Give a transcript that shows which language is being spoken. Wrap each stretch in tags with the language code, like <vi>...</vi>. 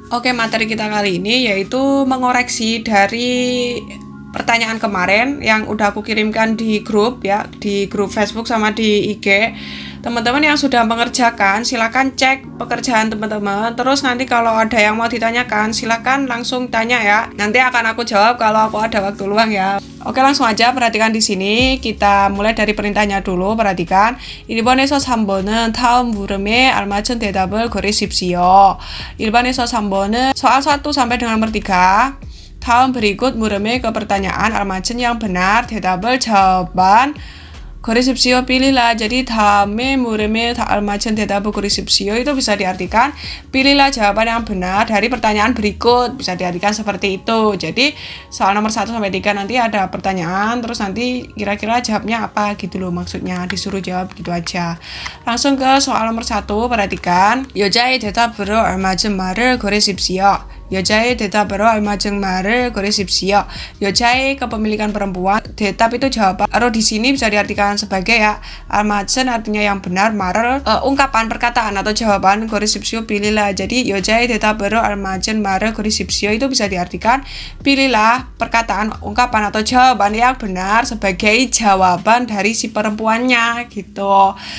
<id>Oke, materi kita kali ini yaitu mengoreksi dari pertanyaan kemarin yang udah aku kirimkan di grup ya, di grup Facebook sama di IG. Teman-teman yang sudah mengerjakan, silakan cek pekerjaan teman-teman. Terus nanti kalau ada yang mau ditanyakan, silakan langsung tanya ya. Nanti akan aku jawab kalau aku ada waktu luang ya. Oke, langsung aja perhatikan di sini. Kita mulai dari perintahnya dulu. Perhatikan.</id> <ko>1번에서 3번은 다음 물음에 알맞은 대답을 고르십시오. 1번에서 3번은</ko> <id>soal 1 sampai dengan nomor 3.</id> <ko>다음</ko> <id>berikut</id> <ko>물음에</ko> <id>ke pertanyaan almadzin yang benar,</id> <ko>대답을</ko> <id>jawaban</id> <ko>고르십시오,</ko> <id>pilihlah. Jadi</id> <ko>다음에 물음에</ko> <id>almadzin</id> <ko>대답을 고르십시오</ko> <id>itu bisa diartikan pilihlah jawaban yang benar dari pertanyaan berikut, bisa diartikan seperti itu. Jadi soal nomor 1 sampai 3 nanti ada pertanyaan, terus nanti kira-kira jawabnya apa gitu loh, maksudnya disuruh jawab gitu aja. Langsung ke soal nomor 1, perhatikan.</id> <ko>여자의 대답으로 알맞은 말을 고르십시오. 여자의 대답으로 알맞은 말을 고르십시오. 여자의</ko> <id>kepemilikan perempuan,</id> <ko>대답</ko> <id>itu jawaban. Lalu di sini bisa diartikan sebagai ya almadzin artinya yang benar,</id> <ko>말을</ko> <id>ungkapan perkataan atau jawaban,</id> <ko>고르십시오</ko> <id>pilihlah. Jadi</id> <ko>여자의 대답으로 알맞은 말을 고르십시오</ko> <id>itu bisa diartikan pilihlah perkataan, ungkapan atau jawaban yang benar sebagai jawaban dari si perempuannya gitu.</id>